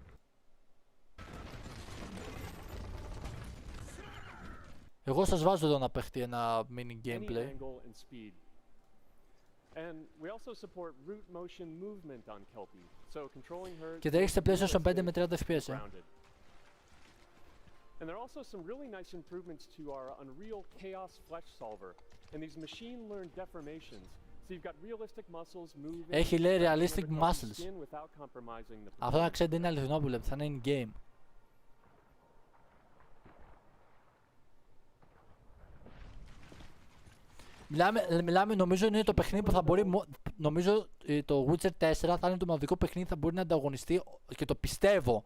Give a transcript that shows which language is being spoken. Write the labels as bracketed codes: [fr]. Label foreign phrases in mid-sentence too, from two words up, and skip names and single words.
[el] Εγώ σας βάζω εδώ να παίχτει ένα [en] mini gameplay. [el] Και τρέχει σε PlayStation 5 με 30 FPS. [en] And there are also some really nice improvements to our Unreal Chaos Flesh Solver and these machine-learned deformations. So you've got realistic muscles moving. [el] Έχει λέει [en] realistic muscles. [el] Αυτό να ξέρετε είναι αληθινό που λέτε, θα είναι in-game. Μιλάμε, νομίζω είναι το παιχνίδι που θα μπορεί. Νομίζω το Witcher 4 θα είναι το μοναδικό παιχνίδι που θα μπορεί να ανταγωνιστεί και το πιστεύω.